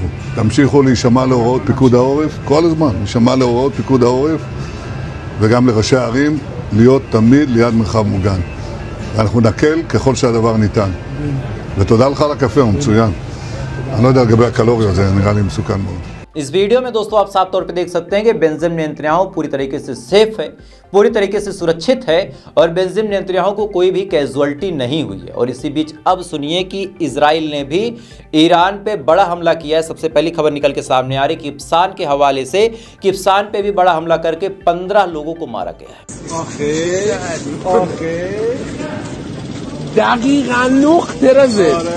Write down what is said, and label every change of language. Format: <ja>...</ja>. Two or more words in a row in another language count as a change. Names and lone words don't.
<he>תמשיכו להישמע להוראות פיקוד העורף, כל הזמן, להישמע להוראות פיקוד העורף, וגם לראשי הערים, להיות תמיד ליד מרחב מוגן. ואנחנו נקל ככל שהדבר ניתן. ותודה לך על הקפה, הוא מצוין. אני לא יודע לגבי הקלוריות, זה נראה לי מסוכן מאוד.</he> <hi>इस वीडियो में दोस्तों आप साफ तौर पे देख सकते हैं कि बेंजामिन नेतन्याहू पूरी तरीके से सेफ है, पूरी तरीके से सुरक्षित है और बेंजामिन नेतन्याहू को कोई भी कैजुअलिटी नहीं हुई है। और इसी बीच अब सुनिए कि इजराइल ने भी ईरान पे बड़ा हमला किया है। सबसे पहली खबर निकल के सामने आ रही कि किप्सान के हवाले से, किप्सान पे भी बड़ा हमला करके 15 लोगों को मारा गया है।</hi> <fa>دقیقا نقطه رزه</fa>